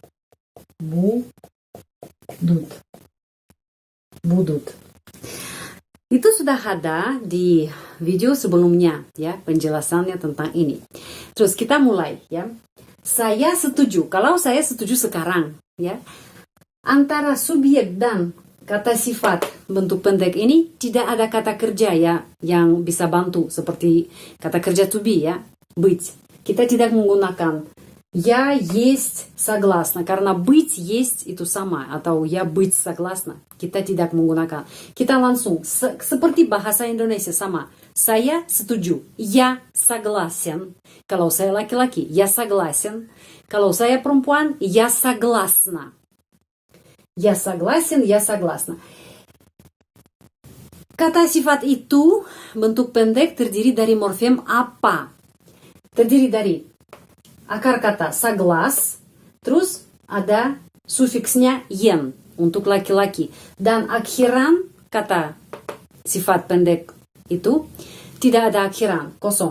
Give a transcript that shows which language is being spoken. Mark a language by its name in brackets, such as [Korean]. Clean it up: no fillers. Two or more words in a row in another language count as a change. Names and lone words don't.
[Indonesian] Itu sudah ada di video sebelumnya, ya, penjelasannya tentang ini. Terus kita mulai, ya. Saya setuju. Kalau saya setuju sekarang, ya, antara subjek dan kata sifat bentuk pendek ini tidak ada kata kerja, ya, yang bisa bantu seperti kata kerja [English] to be, [Russian] ya, быть. [Indonesian] Kita tidak menggunakan [Russian] я есть согласна karena быть есть [Indonesian] itu sama atau [Russian] я быть согласна. [Indonesian] Kita tidak menggunakan. Kita langsung seperti bahasa Indonesia sama. Saya setuju. [Russian] Я согласен. [Indonesian] Kalau saya laki-laki, [Russian] я согласен. [Indonesian] Kalau saya perempuan, [Russian] я согласна. Я согласен, я согласна. [Indonesian] Kata sifat itu bentuk pendek terdiri dari morfem apa? Terdiri dari akar kata соглас, terus ada sufiksnya yen untuk laki-laki, dan akhiran kata sifat pendek itu tidak ada akhiran, kosong.